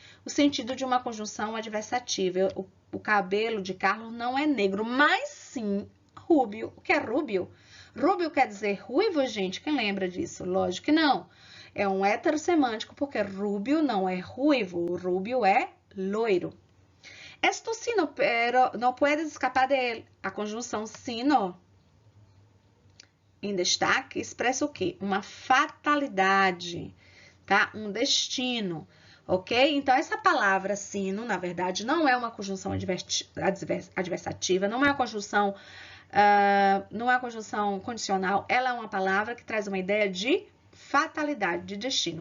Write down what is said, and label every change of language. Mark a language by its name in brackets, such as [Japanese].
[Portuguese] O sentido de uma conjunção adversativa. O cabelo de Carlos não é negro, mas sim rubio. O que é rubio? Rubio quer dizer ruivo, gente? Quem lembra disso? Lógico que não. É um heterossemântico, porque rubio não é ruivo. O rubio é loiro. [Spanish] Esto sino, pero no puedes escapar de él. [Portuguese] A conjunção sino em destaque expressa o quê? Uma fatalidade, tá? Um destino, ok? Então, essa palavra sino, na verdade, não é uma conjunção adversativa, não é uma conjunção, condicional, ela é uma palavra que traz uma ideia de fatalidade, de destino.